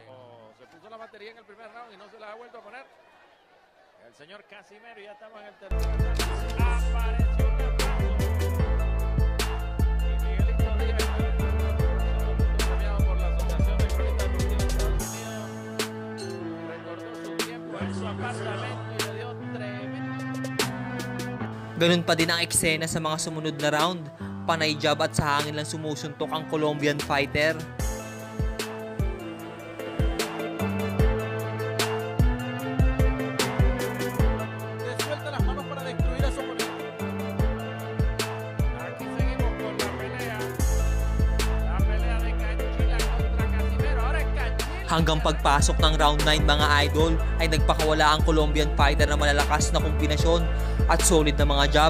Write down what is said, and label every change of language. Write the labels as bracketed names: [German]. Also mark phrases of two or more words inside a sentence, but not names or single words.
[Spanish] Se puso la batería en el primer round y no se la ha vuelto a poner. El señor Casimero, ya estamos en el tercer round. Apareció un aplauso. Y Miguelito Díaz, premiado por la Asociación de Cronistas Deportivos de Estados Unidos, recordó su tiempo en su apartamento y le dio tremendo. [Filipino] Ganun pa din ang eksena sa mga sumunod na round. Panay jab at sa hangin lang sumusuntok ang [English] Colombian fighter. [Spanish] Suelta las manos para destruir a su oponente. Aquí seguimos con la pelea de Canchila contra Casimero. Ahora es Canchila. [Filipino] Hanggang pagpasok ng round 9 mga idol ay nagpakawala ang [English] Colombian fighter [Filipino] na malalakas na kombinasyon at solid na mga jab.